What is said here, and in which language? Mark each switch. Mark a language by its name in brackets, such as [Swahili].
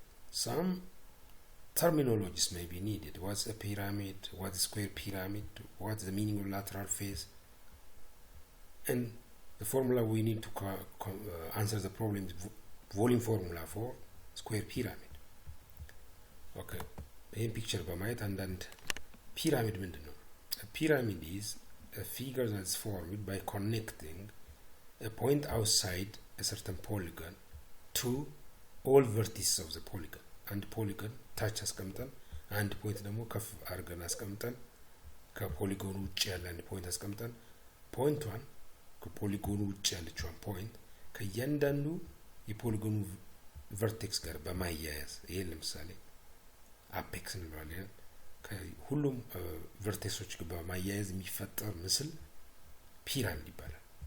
[English] Some terminologies may be needed. What's a pyramid? What's a square pyramid? What's the meaning of lateral face? And the formula we need to answer the problem is volume formula for square pyramid. Okay, in picture [Amharic] በማየት አንዳንድ ፒራሚድ ምንድን ነው? [English] A pyramid is a figure that's formed by connecting a point outside a certain polygon to all vertices of the polygon. [Amharic] አንድ ፖሊጎን ታች አስቀምጠን አንድ ፖይንት ደግሞ ከፍ አድርገን አስቀምጠን ከፖሊጎኑ ውጭ ያለ አንድ ፖይንት አስቀምጠን ፖይንቷን ከፖሊጎኑ ውጭ ያለችውን ፖይንት ከእያንዳንዱ የፖሊጎኑ ቨርቴክስ ጋር በማያያዝ ይሄ ለምሳሌ አፔክስ እንለዋለን ከሁሉም ቨርቴክሶች ጋር በማያያዝ የሚፈጠር ምስል ፒራሚድ ይባላል።